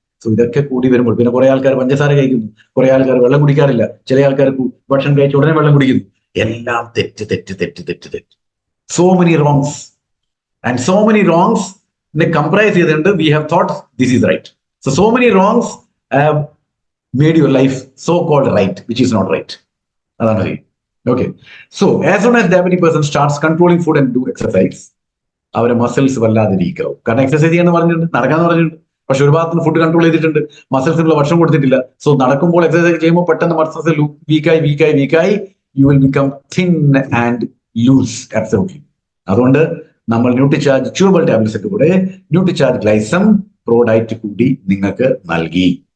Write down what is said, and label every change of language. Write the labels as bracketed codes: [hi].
[ml] So ഇതൊക്കെ കൂടി വരുമ്പോൾ പിന്നെ കുറെ ആൾക്കാർ പഞ്ചസാര കഴിക്കുന്നു, കുറെ ആൾക്കാർ വെള്ളം കുടിക്കാറില്ല, ചില ആൾക്കാർ ഭക്ഷണം കഴിച്ച ഉടനെ വെള്ളം കുടിക്കുന്നു. എല്ലാം തെറ്റ്. [en] so many wrongs and so many wrongs [ml] comprise ചെയ്തിട്ടുണ്ട്. [en] We have thought this is right. So many wrongs have made your life so called right, which is not right. [ml] അതാണ് കാര്യം. [en] Okay, so as soon as diabetic person starts controlling food and do exercise, [ml] അവരെ muscles വല്ലാതെ week ആവും. കാരണം exercise ചെയ്യാന്ന് പറഞ്ഞിട്ടുണ്ട്, നടക്കാന്ന് പറഞ്ഞിട്ടുണ്ട്, പക്ഷെ ഒരു ഭാഗത്ത് ഫുഡ് കൺട്രോൾ ചെയ്തിട്ടുണ്ട്, മസിൽസിനുള്ള ഭക്ഷണം കൊടുത്തിട്ടില്ല. സോ നടക്കുമ്പോൾ എക്സസൈസ് ചെയ്യുമ്പോൾ പെട്ടെന്ന് muscles വീക്കായി [en] You will become thin and lose absolutely. [ml] അതുകൊണ്ട് നമ്മൾ ന്യൂട്രിചാർജ് ച്യൂബിൾ ടാബ്ലറ്റ്സ് ഒക്കെ കൂടെ ന്യൂട്രിചാർജ് ഗ്ലൈസം പ്രോഡക്റ്റ് കൂടി നിങ്ങൾക്ക് നൽകി.